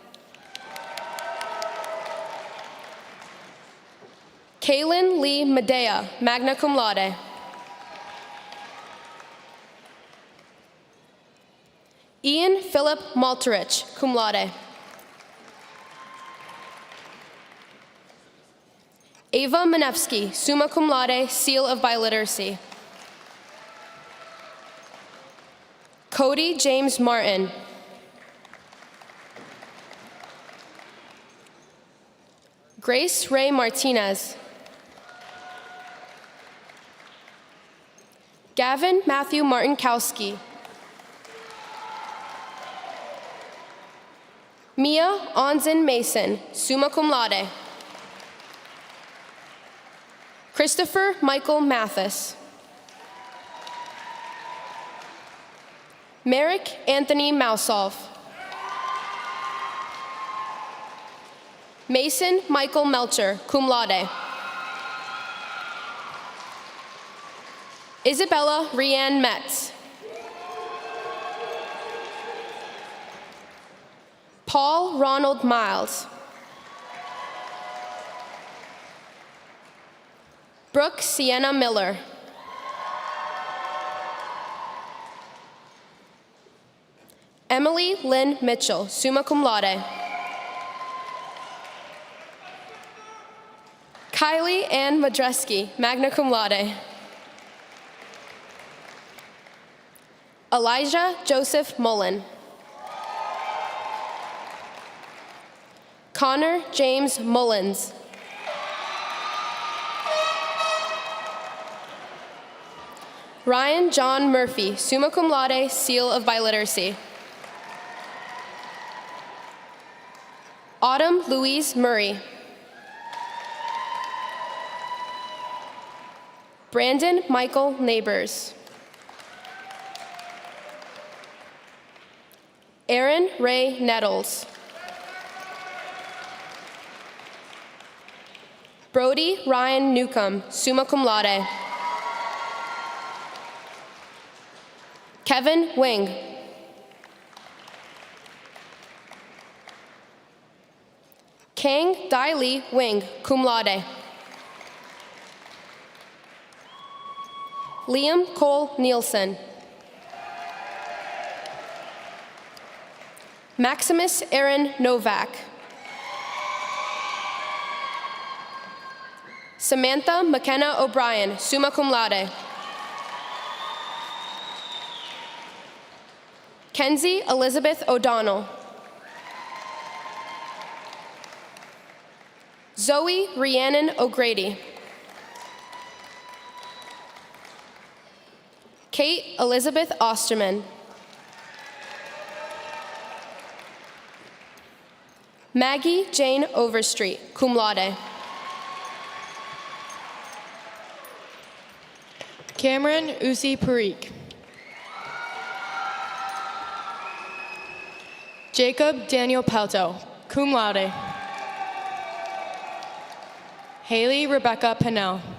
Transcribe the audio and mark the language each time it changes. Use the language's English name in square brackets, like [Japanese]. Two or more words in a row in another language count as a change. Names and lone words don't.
[English] Kaylin Lee Medea, [Latin] magna cum laude. [English] Ian Philip Malterich, [Latin] cum laude. [English] Ava Manevsky, [Latin] summa cum laude, [English] seal of biliteracy. Cody James Martin. Grace Ray Martinez. Gavin Matthew Martinkowski. Mia Onzen Mason, [Latin] summa cum laude. [English] Christopher Michael Mathis. Merrick Anthony Mousolf. Mason Michael Melcher, [Latin] cum laude. [English] Isabella Rianne Metz. Paul Ronald Miles. Brooke Sienna Miller. Emily Lynn Mitchell, [Latin] summa cum laude. [English] Kylie Ann Madreski, [Latin] magna cum laude. [English] Elijah Joseph Mullen. Connor James Mullins. Ryan John Murphy, [Latin] summa cum laude, [English] seal of biliteracy. Autumn Louise Murray. Brandon Michael Neighbors. Aaron Ray Nettles. Brody Ryan Newcomb, [Latin] summa cum laude. [English] Kevin Wing. Kang Dai Lee Wing, [Latin] cum laude. [English] Liam Cole Nielsen. Maximus Aaron Novak. Samantha McKenna O'Brien, [Latin] summa cum laude. [English] Kenzie Elizabeth O'Donnell. Zoe Rhiannon O'Grady. Kate Elizabeth Osterman. Maggie Jane Overstreet, [Latin] cum laude. [English] Cameron Uzi Parikh. Jacob Daniel Pelto, [Latin] cum laude. [English] Haley Rebecca Pennell.